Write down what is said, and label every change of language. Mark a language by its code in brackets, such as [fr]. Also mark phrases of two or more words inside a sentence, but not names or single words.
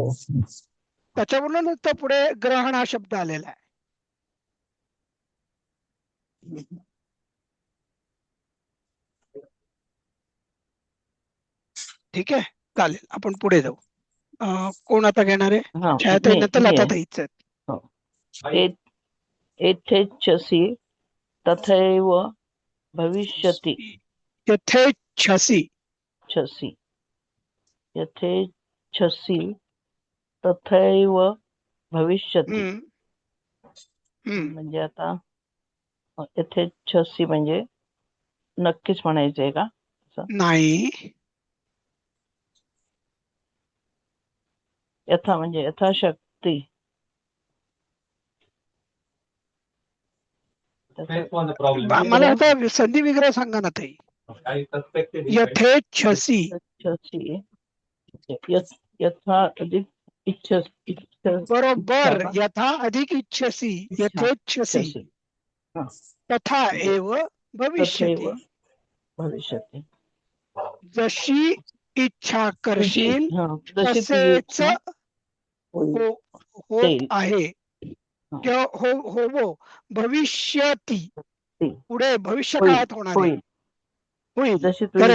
[mr] त्याच्यावरूनच तर पुढे ग्रहण हा शब्द आलेला आहे. ठीक आहे, चालेल, आपण पुढे जाऊ. कोण आता घेणार आहे? हा छायाताई नंतर मी आहे. लताताईच आहेत. हो. [sa] एथेच्छसी तथैव भविष्यति. यथेच्छसी. छसी यथेच्छसी तथैव भविष्यति. हम्म, हम्म. [mr] म्हणजे आता यथेच्छसी म्हणजे नक्कीच म्हणायचंय का असं? नाही, यथा म्हणजे यथाशक्ती. मला आता संधी विग्रह सांगा ना ताई. [sa] यथेच्छसी. यथेच्छसी यथा अधिक इच्छा [mr] बरोबर, का? [sa] यथा अधिक इच्छसी. इच्छा यथेच्छसी इच्छसी. हा. तथा [mr] म्हणजे [sa] एव तथैव भविष्यति. भविष्यति. [mr] जशी इच्छा तुझी करशील हा जशी तुझी तसेच इच्छा होईल होत ते आहे हा, किंवा होवो भविष्यती. ते पुढे भविष्य होईल काळात होणार आहे. होईल. होईल. जशी तुझी